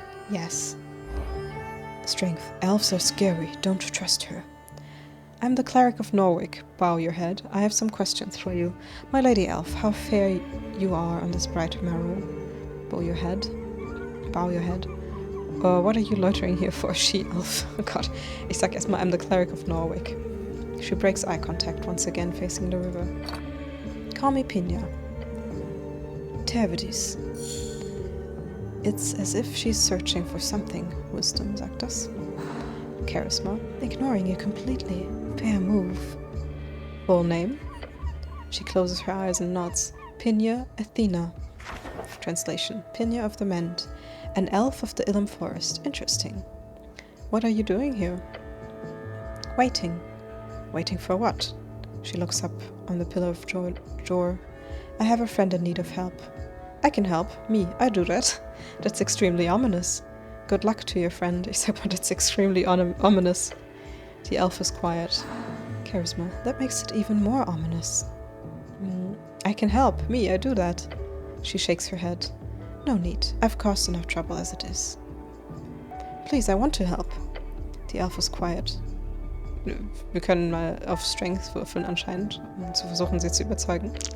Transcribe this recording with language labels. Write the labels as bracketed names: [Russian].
[English] Yes. Strength. Elves are scary. Don't trust her. I'm the cleric of Norvik. Bow your head. I have some questions for you. My lady elf, how fair you are on this bright morrow. Bow your head. Bow your head. What are you loitering here for, she-elf? Oh God. [German] Ich sag erstmal, [English] I'm the cleric of Norvik. She breaks eye contact, once again facing the river. Call me Pena. Tervidis. It's as if she's searching for something. Wisdom, [German] sagt das. [English] Charisma. Ignoring you completely. Fair move. Full name? She closes her eyes and nods. Pena Athena. Translation. Pena of the Mend. An elf of the Ilum Forest. Interesting. What are you doing here? Waiting. Waiting for what? She looks up on the pillar of Jor. I have a friend in need of help. I can help. Me. I do that. That's extremely ominous. Good luck to your friend. [German] Ich sag mal, [English] that's extremely ominous. The elf is quiet. Charisma. That makes it even more ominous. I can help. Me. I do that. She shakes her head. No need. I've caused enough trouble as it is. Please, I want to help. The elf is quiet. [German] Wir können mal auf Strength würfeln anscheinend, um zu versuchen, sie zu überzeugen.